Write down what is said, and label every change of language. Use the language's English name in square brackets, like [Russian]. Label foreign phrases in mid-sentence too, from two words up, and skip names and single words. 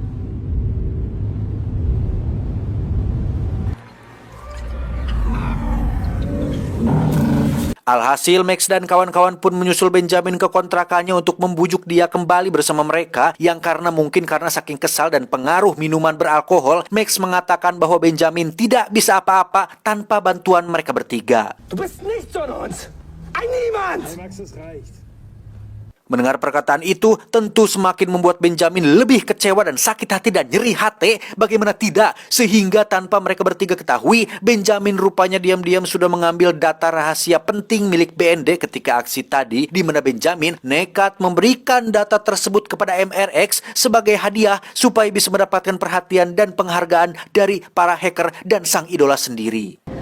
[Indonesian] Alhasil, Max dan kawan-kawan pun menyusul Benjamin ke kontrakannya untuk membujuk dia kembali bersama mereka, yang karena saking kesal dan pengaruh minuman beralkohol, Max mengatakan bahwa Benjamin tidak bisa apa-apa tanpa bantuan mereka bertiga. [German] Du bist nichts von uns! Ein Niemand! [Indonesian] Mendengar perkataan itu tentu semakin membuat Benjamin lebih kecewa dan sakit hati dan nyeri hati. Bagaimana tidak? Sehingga tanpa mereka bertiga ketahui, Benjamin rupanya diam-diam sudah mengambil data rahasia penting milik BND ketika aksi tadi, di mana Benjamin nekat memberikan data tersebut kepada MRX sebagai hadiah supaya bisa mendapatkan perhatian dan penghargaan dari para hacker dan sang idola sendiri.